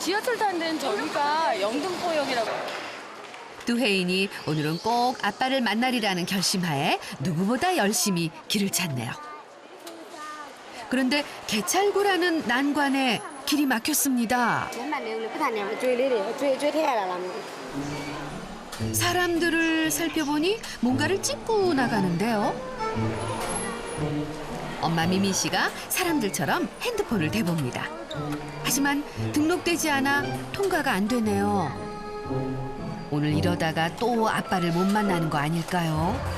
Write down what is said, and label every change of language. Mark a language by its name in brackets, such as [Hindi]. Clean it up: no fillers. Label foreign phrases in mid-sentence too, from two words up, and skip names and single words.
[Korean] 지하철 타는 데는 저기가 영등포역이라고. 뚜혜인이 오늘은 꼭 아빠를 만나리라는 결심하에 누구보다 열심히 길을 찾네요. 그런데 개찰구라는 난관에 길이 막혔습니다. [Burmese] လက်မှတ်လေးကိုလေပတ်ထားနေမှာကျွေးလေးတွေကျွေးထည့်ရတာလားမသိ [Korean] 사람들을 살펴보니 뭔가를 찍고 나가는데요. 엄마 미미 씨가 사람들처럼 핸드폰을 대봅니다. 하지만 등록되지 않아 통과가 안 되네요. 오늘 이러다가 또 아빠를 못 만나는 거 아닐까요?